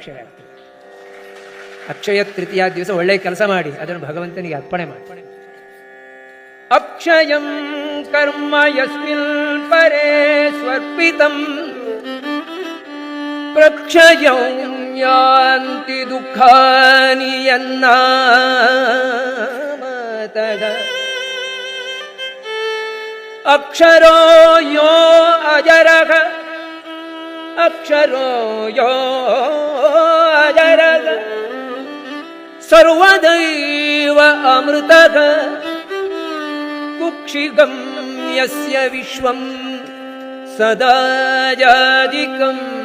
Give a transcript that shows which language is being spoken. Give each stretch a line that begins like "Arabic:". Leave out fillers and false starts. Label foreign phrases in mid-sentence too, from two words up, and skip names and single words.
Kannada: ಫಲಾಪೇಕ್ಷೆ ಆಗ್ತದೆ. ಅಕ್ಷಯ ತೃತೀಯ ದಿವಸ ಒಳ್ಳೆ ಕೆಲಸ ಮಾಡಿ ಅದನ್ನು ಭಗವಂತನಿಗೆ ಅರ್ಪಣೆ ಮಾಡಿ.
Sanskrit: ಅಕ್ಷಯಂ ಕರ್ಮ ಯಸ್ಮಿನ್ ಪರೇ ಸ್ವರ್ಪಿತಂ ಪ್ರಕ್ಷಯಂ ಯಾಂತಿ ದುಃಖಾನಿ ಯನ್ನಾಮತಃ ಅಕ್ಷರೋ ಯೋ ಅಜರಃ ಅಕ್ಷರೋ ಯೋ ಅಜರಃ ಸರ್ವದೈವ ಅಮೃತಃ ಕುಕ್ಷಿಗಂ ಯಸ್ಯ ವಿಶ್ವಂ ಸದಾ ಜಾದಿಕಂ.